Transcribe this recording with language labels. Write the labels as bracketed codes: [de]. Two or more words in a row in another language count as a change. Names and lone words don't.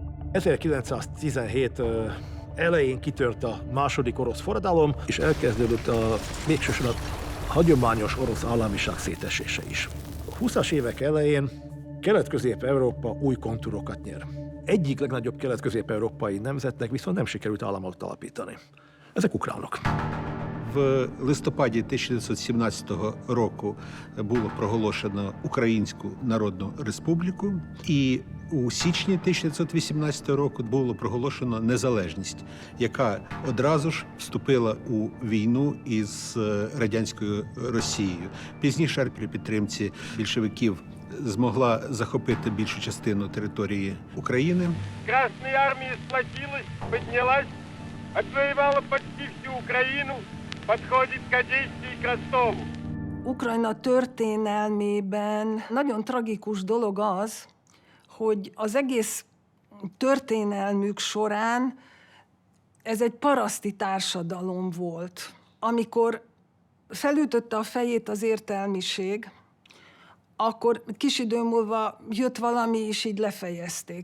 [hu] 1917 elején kitört a második orosz forradalom, és elkezdődött a végsősorban hagyományos orosz államiság szétesése is. A 20-as évek elején Kelet-Közép-Európa új kontúrokat nyer. Egyik legnagyobb kelet-közép-európai nemzetnek viszont nem sikerült államot alapítani. Ezek ukránok. [uk] В листопаді 1917 року було проголошено Українську Народну Республіку, і у січні 1918 року було проголошено незалежність, яка одразу ж вступила у війну із радянською Росією. Пізніше при підтримці більшовиків змогла захопити більшу частину території України. Красна армія [ru] сплотилась, піднялась, отвоювала почти всю Україну, подходит к Одессе и к Ростову. [hu] Ukrajna történelmében nagyon tragikus dolog az, hogy az egész történelmük során ez egy paraszti társadalom volt. Amikor felütötte a fejét az értelmiség, akkor kis idő múlva jött valami, és így lefejezték.